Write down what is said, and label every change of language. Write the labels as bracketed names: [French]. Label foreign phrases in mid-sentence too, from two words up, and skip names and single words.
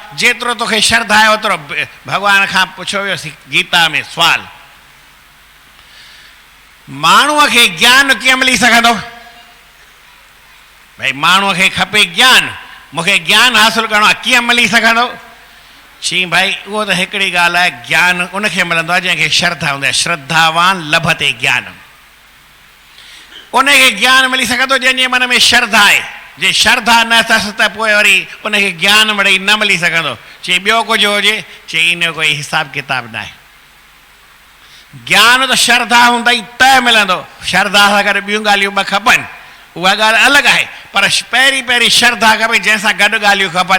[Sindhi] जेतिरो तोखे श्रद्धा आहे ओतिरो भॻवान खां पुछो वियोसीं गीता में सुवाल, माण्हूअ खे ज्ञान कीअं मिली सघंदो? भई माण्हूअ खे खपे ज्ञान, मूंखे ज्ञान हासिलु करिणो आहे, कीअं मिली सघंदो? चई भाई उहो त हिकिड़ी ॻाल्हि आहे, ज्ञान उनखे मिलंदो आहे जंहिंखे श्रद्धा हूंदी आहे। [Sanskrit] श्रद्धावान लभते ज्ञान, [Sindhi] उनखे ज्ञान मिली सघंदो जंहिंजे मन में श्रद्धा आहे। जे श्रद्धा न अथसि त पोइ वरी उनखे ज्ञान मिड़ई न मिली सघंदो। चई ॿियो कुझु हुजे? चई इन जो कोई हिसाबु किताबु न आहे। ज्ञान त श्रद्धा हूंदई त मिलंदो, श्रद्धा सां गॾु ॿियूं ॻाल्हियूं ॿ खपनि, उहा ॻाल्हि अलॻि आहे, पर पहिरीं पहिरीं श्रद्धा खपे जंहिंसां गॾु ॻाल्हियूं खपनि।